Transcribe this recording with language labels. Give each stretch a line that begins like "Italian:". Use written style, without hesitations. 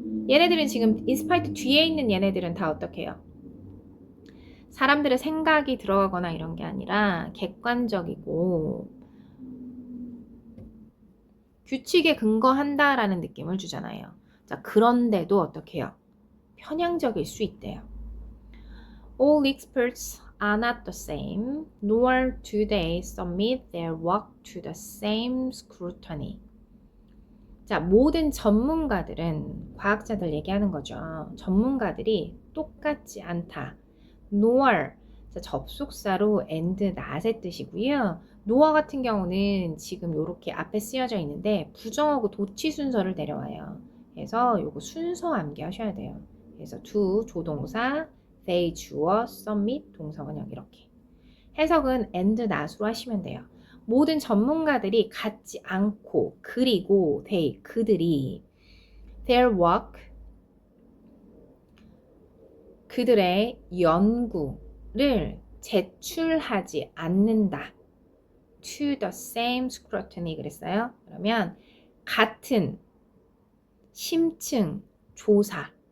Korean: 얘네들은 지금 in spite 뒤에 있는 얘네들은 다 어떻게 해요? 사람들의 생각이 들어가거나 이런 게 아니라 객관적이고 규칙에 근거한다라는 느낌을 주잖아요. 자, 그런데도 어떻게 해요? 편향적일 수 있대요.
English: All experts are not the same, nor do they submit their work to the same scrutiny.
Korean: 자, 모든 전문가들은, 과학자들 얘기하는 거죠. 전문가들이 똑같지 않다. nor, 자, 접속사로 and, not의 뜻이고요. nor 같은 경우는 지금 이렇게 앞에 쓰여져 있는데 부정하고 도치 순서를 내려와요. 그래서 요거 순서 암기하셔야 돼요. 그래서 do, 조동사, they, 주어, submit, 동사원형 이렇게. 해석은 and, not으로 하시면 돼요. 모든 전문가들이 같지 않고 그리고 they, 그들이
English: their work,
Korean: 그들의 연구를 제출하지 않는다.
English: to the same scrutiny
Korean: 그랬어요. 그러면 같은 심층 조사죠.